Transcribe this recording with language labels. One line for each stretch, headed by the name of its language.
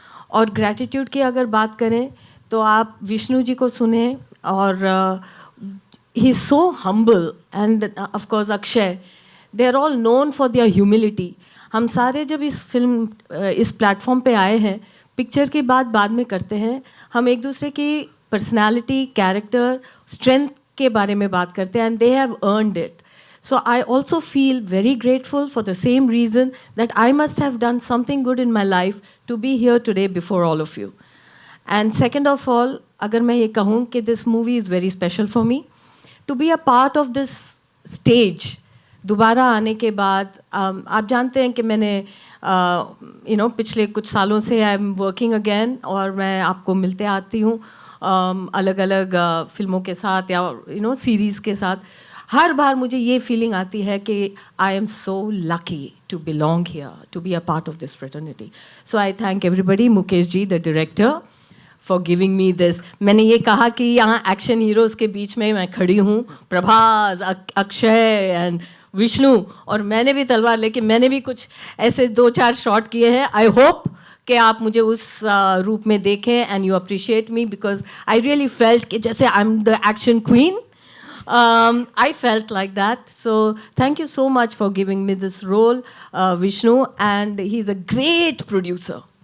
Hindi: और ग्रैटिट्यूड की अगर बात करें तो आप विष्णु जी को सुने और
English: He is so humble and of course Akshay, they are all known for their humility.
Hindi: हम सारे जब इस प्लेटफॉर्म पे आए हैं, पिक्चर की बात बाद में करते हैं, हम एक दूसरे की पर्सनालिटी, कैरेक्टर, स्ट्रेंथ के बारे में बात करते हैं
English: And they have earned it. So I also feel very grateful for the same reason that I must have done something good in my life to be here today before all of you. And second of all,
Hindi: अगर मैं ये कहूँ कि
English: this movie is very special for me,
Hindi: to be a part of this stage, दोबारा आने के बाद आप जानते हैं कि मैंने पिछले कुछ सालों से
English: I am working again
Hindi: और मैं आपको मिलते आती हूँ अलग अलग फिल्मों के साथ या सीरीज़ के साथ. हर बार मुझे ये फीलिंग आती है कि
English: I am so lucky to belong here, to be a part of this fraternity. So I thank everybody, Mukesh ji the director, for giving me this.
Hindi: मैंने ये कहा कि यहाँ एक्शन हीरोज़ के बीच में मैं खड़ी हूँ, प्रभास, अक्षय एंड विष्णु, और मैंने भी तलवार लेके मैंने भी कुछ ऐसे 2-4 शॉट किए हैं.
English: I hope
Hindi: कि आप मुझे उस रूप में देखें
English: And you appreciate me because I really felt कि जैसे I am the action queen. I felt like that. So thank you so much for giving me this role, Vishnu, and he's a great producer.